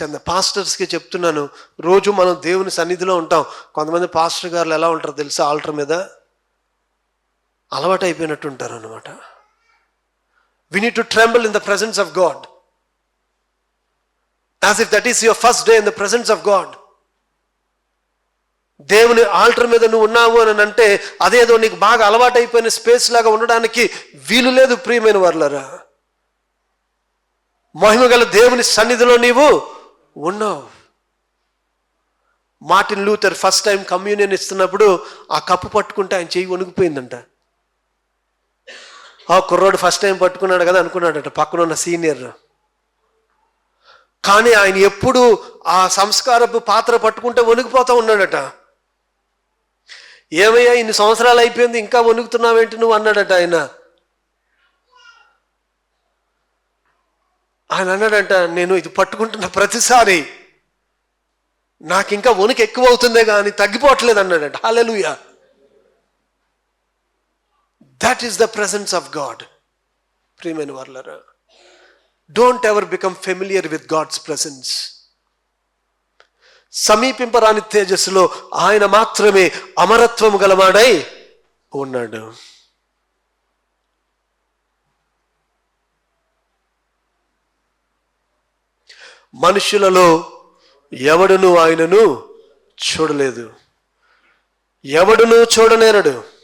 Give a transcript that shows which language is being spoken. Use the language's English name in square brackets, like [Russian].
[Telugu] పాస్టర్స్కి చెప్తున్నాను, రోజు మనం దేవుని సన్నిధిలో ఉంటాం. కొంతమంది పాస్టర్ గారులు ఎలా ఉంటారో తెలుసా? ఆల్టర్ మీద అలవాటు అయిపోయినట్టు ఉంటారు అనమాట. [English] We need to tremble in the presence of God, as if that is your first day in the presence of God. [Telugu] దేవుని ఆల్టర్ మీద నువ్వు ఉన్నావు అని అంటే అదేదో నీకు బాగా అలవాటు అయిపోయిన స్పేస్ లాగా ఉండడానికి వీలు లేదు. ప్రియమైన వారులారా, మహిమగల దేవుని సన్నిధిలో నీవు ఉన్నావు. Martin Luther first time communion ఇస్తున్నప్పుడు ఆ కప్పు పట్టుకుంటే ఆయన చెయ్యి వణికిపోయిందంట. ఆ కుర్రోడు ఫస్ట్ టైం పట్టుకున్నాడు కదా అనుకున్నాడట పక్కనున్న సీనియర్. కానీ ఆయన ఎప్పుడు ఆ సంస్కారపు పాత్ర పట్టుకుంటే వణికిపోతా ఉన్నాడట. ఏమయ్యా ఇన్ని సంవత్సరాలు అయిపోయింది ఇంకా వణుకుతున్నావేంటి నువ్వు అన్నాడట ఆయన. ఆయన అన్నాడంట, నేను ఇది పట్టుకుంటున్న ప్రతిసారి నాకు ఇంకా వణుకు ఎక్కువ అవుతుందే కానీ తగ్గిపోవట్లేదు అన్నాడట. హల్లెలూయా. [English] That is the presence of God. [Telugu] ప్రియమైన వారులారా, [English] don't ever become familiar with God's presence. [Telugu] సమీపింపరాని తేజస్సులో ఆయన మాత్రమే అమరత్వము గలవాడై ఉన్నాడు. మనుషులలో ఎవడును ఆయనను చూడలేదు, ఎవడును చూడనేరడు.